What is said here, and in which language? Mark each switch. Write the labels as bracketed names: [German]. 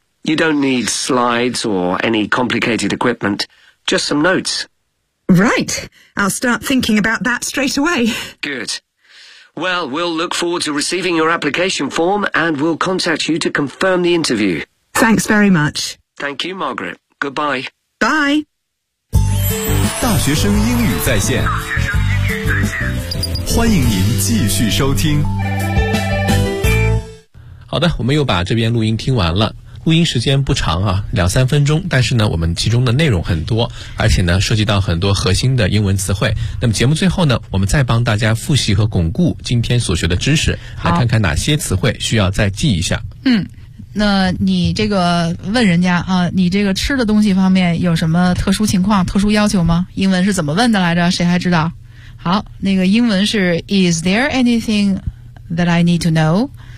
[English] You don't need slides or any complicated equipment, just some notes. Right. I'll start thinking about that straight away. Good. Well, we'll look forward to receiving your application form and we'll contact you to confirm the interview. Thanks very much. Thank you, Margaret. Goodbye. Bye. [Chinese] 大学生英语在线，欢迎您继续收听。好的，我们又把这边录音听完了。录音时间不长啊，2-3分钟，但是呢我们其中的内容很多，而且呢涉及到很多核心的英文词汇。那么节目最后呢，我们再帮大家复习和巩固今天所学的知识，来看看哪些词汇需要再记一下。嗯，那你这个问人家啊，你这个吃的东西方面有什么特殊情况特殊要求吗？英文是怎么问的来着，谁还知道？好，那个英文是 [English] Is there anything that I need to know?